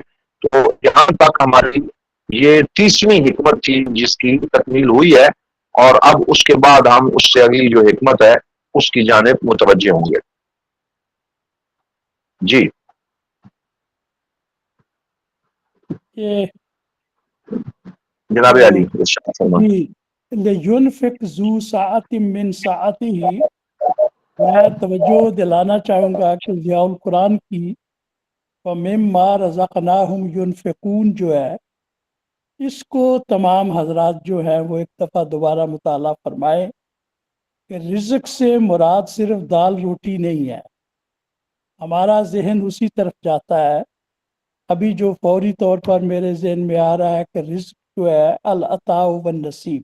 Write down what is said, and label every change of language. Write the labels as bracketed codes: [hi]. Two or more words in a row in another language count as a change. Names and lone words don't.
[ur] تو یہاں تک ہماری یہ 30ویں حکمت تھی جس کی تکمیل ہوئی ہے، اور اب اس کے بعد ہم اس سے اگلی جو حکمت ہے اس کی جانب متوجہ ہوں گے. جی یہ جناب علی ارشاد فرمائیں. [ar] جی لینفق ذو ساعت من ساعته، [ur] میں توجہ دلانا چاہوں گا کہ ضیاء القرآن کی [ar] وَمِمَّا رَزَقْنَاهُمْ يُنْفِقُونَ [ur] جو ہے، اس کو تمام حضرات جو ہے وہ ایک دفعہ دوبارہ مطالعہ فرمائے کہ رزق سے مراد صرف دال روٹی نہیں ہے. ہمارا ذہن اسی طرف جاتا ہے. ابھی جو فوری طور پر میرے ذہن میں آ رہا ہے کہ رزق جو ہے [ar] العطاء والنصیب.